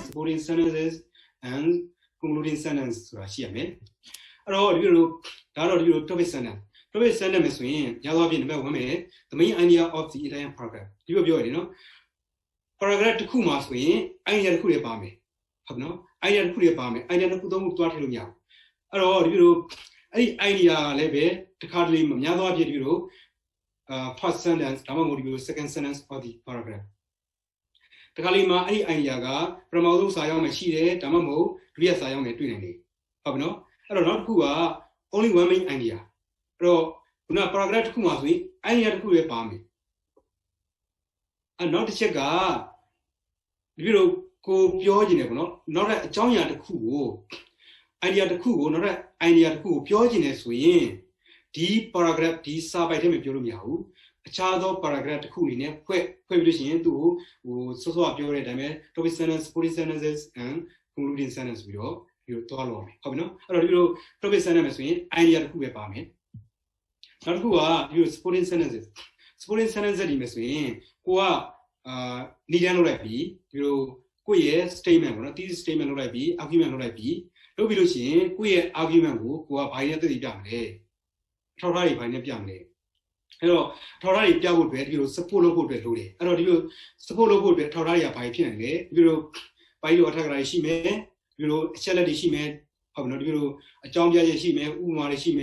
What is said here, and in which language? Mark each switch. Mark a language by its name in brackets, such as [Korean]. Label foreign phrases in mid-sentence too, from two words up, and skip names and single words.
[English] supporting sentences and concluding sentence [Burmese] ဆိုတာရှိရမယ်အဲ့တော့ဒီလိုဒါတော့ဒီလို [English] topic sentence [Burmese] မယ်ဆိုရင်ရသွားပြီနံပါတ်1မယ် [English] the main idea of the entire paragraph [Burmese] ဒီလိုပြောရတယ်နော် paragraph တစ်ခုမှာဆိုရင် idea တစ်ခုလေးပါမယ်ဟုတ်နော် idea တစ်ခုလေးပါမယ် idea တစ်ခုသုံးခုတွားထည့်လို့မရဘူးအဲ့တော့ဒီလိုအဲ့ဒီ idea လည်းပဲတစ်ခါတလေမများသောအဖြစ်ဒီလို [English] first sentence [Burmese] ဒါမှမဟုတ်ဒီလို [English] second sentence of the paragraph [Burmese] တခါလေမှာအဲ့ဒီ idea ကပထမဆုံးစာရောက်မှရှိတယ်ဒါမှမဟုတ်ဒုတိယစာရောက်မှတွေ့နိုင်တယ်ဟုတ်ပြီနော်အဲ့တော့နောက်တစ်ခုက [English] only one main idea [Burmese] အဲ့တော့ခုန paragraph တစ်ခုမှာဆိုရင် idea တစ်ခုပဲပါမယ်အဲ့နောက်တစ်ချက်ကဒီလိုကိုပြောနေတယ်ပေါ့နော်နောက်တဲ့အကြောင်းအရာတစ်ခုကို idea တစ်ခုကိုနောက်တဲ့ idea တစ်ခုကိုပြောနေတယ်ဆိုရင်ဒီ paragraph ဒီစာပိုက်ထဲမှာပြောလို့မရဘူးအခြားသော paragraph တစ်ခုအနေနဲ့ဖွဲ့ပြီးလို့ရှိရင်သူ့ကိုဟိုစောစောပြောတဲ့အတိုင်းပဲ [English] topic sentence supporting sentences and concluding sentence [Burmese] ပြီးတော့ဒီလိုသွားလို့ရမယ်ဟုတ်ပြီနော်အဲ့တော့ဒီလို [English] topic sentence [Burmese] မယ်ဆိုရင် idea တစ်ခုပဲပါမယ်နောက်တစ်ခုကဒီလို [English] supporting sentences [Burmese] ဒီမယ်ဆိုရင်ကိုကနေတန်းလုပ်လိုက်ပြီဒီလိုကိုယ့်ရဲ့ statement ပေါ့နော် [English] thesis statement [Burmese] လုပ်လိုက်ပြီ argument လုပ်လိုက်ပြီလုပ်ပြီးလို့ရှိရင်ကိုယ့်ရဲ့ argument ကိုကဘာနဲ့သိသိပြမလဲထောက်ထားတွေဘာနဲ့ပြမလဲအဲ့တော့ထောက်ထားတွေပြဖို့အတွက်ဒီလို support လုပ်ဖို့အတွက်လိုတယ်အဲ့တော့ဒီလို support လုပ် ဖို့အတွက်ထောက်ထားတွေကဘာဖြစ်နိုင်လဲဒီလိုဘာလို့အထက်ကရာရှိမယ်ဒီလိုအချက်လက်တွေရှိမယ်ဟုတ်ပြီနော်ဒီလိုအကြောင်းပြချက်ရှိမယ်ဥပမာတွေရှိ